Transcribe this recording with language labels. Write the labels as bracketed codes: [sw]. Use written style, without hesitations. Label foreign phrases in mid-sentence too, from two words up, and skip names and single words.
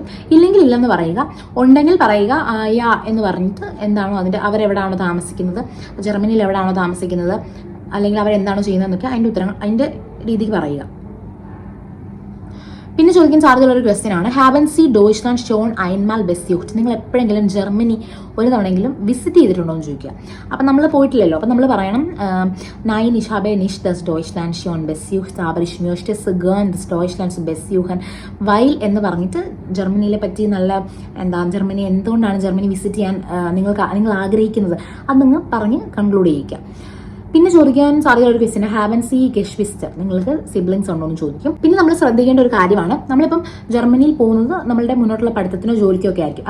[ml] ഇല്ലെങ്കിൽ ഇല്ലെന്ന് പറയുക, ഉണ്ടെങ്കിൽ പറയുക യാ എന്ന് പറഞ്ഞിട്ട് എന്താണോ അവരെവിടാണോ താമസിക്കുന്നത്, ജർമ്മനിയിൽ എവിടെയാണോ താമസിക്കുന്നത്, അല്ലെങ്കിൽ അവരെന്താണോ ചെയ്യുന്നതെന്നൊക്കെ അതിൻ്റെ രീതിക്ക് പറയുക. പിന്നെ ചോദിക്കാൻ സാധ്യതയുള്ള ഒരു ക്വസ്റ്റ്യൻ ആണ് [de] Haben Sie Deutschland schon einmal besucht, [ml] നിങ്ങൾ എപ്പോഴെങ്കിലും ജർമ്മനി ഒരു തവണയെങ്കിലും വിസിറ്റ് ചെയ്തിട്ടുണ്ടോ എന്ന് ചോദിക്കുക. അപ്പം നമ്മൾ പോയിട്ടില്ലല്ലോ, അപ്പം നമ്മൾ പറയണം [de] Nein ich habe nicht das Deutschland schon besucht aber ich möchte so gern das Deutschland besuchen weil [ml] എന്ന് പറഞ്ഞിട്ട് ജർമ്മനിയെ പറ്റി ജർമ്മനി എന്തുകൊണ്ടാണ് ജർമ്മനി വിസിറ്റ് ചെയ്യാൻ നിങ്ങൾ ആഗ്രഹിക്കുന്നത് അത് നിങ്ങൾ പറഞ്ഞ് കൺക്ലൂഡ് ചെയ്യിക്കുക. പിന്നെ ചോദിക്കാൻ സാധ്യതയുള്ള ഒരു ക്വസ്റ്റ്യൻ [de] Haben Sie Geschwister, [ml] നിങ്ങൾക്ക് സിബ്ലിങ്സ് ഉണ്ടോ എന്ന് ചോദിക്കും. പിന്നെ നമ്മൾ ശ്രദ്ധിക്കേണ്ട ഒരു കാര്യമാണ്, നമ്മളിപ്പം ജർമ്മനിയിൽ പോകുന്നത് നമ്മളുടെ മുന്നോട്ടുള്ള പഠിത്തത്തിനോ ജോലിക്കോ ഒക്കെ ആയിരിക്കും.